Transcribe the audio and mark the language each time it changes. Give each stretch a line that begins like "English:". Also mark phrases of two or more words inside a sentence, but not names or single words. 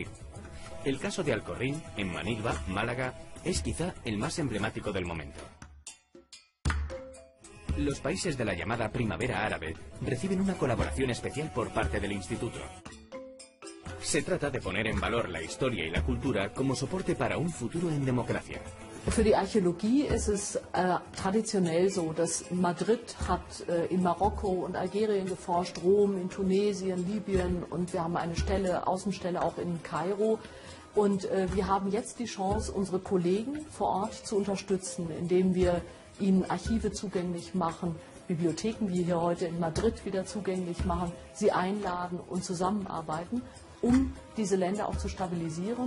Spanish: El caso de Alcorrín, en Manilva, Málaga, es quizá el más emblemático del momento. Los países de la llamada Primavera Árabe reciben una colaboración especial por parte del Instituto. Se trata de poner en valor la historia y la cultura como soporte para un futuro en democracia.
German: Für die Archäologie ist es traditionell so, dass Madrid hat in Marokko und Algerien geforscht, Rom in Tunesien, Libyen und wir haben eine Außenstelle auch in Kairo. Und wir haben jetzt die Chance, unsere Kollegen vor Ort zu unterstützen, indem wir ihnen Archive zugänglich machen, Bibliotheken wie hier heute in Madrid wieder zugänglich machen, sie einladen und zusammenarbeiten, um diese Länder auch zu stabilisieren.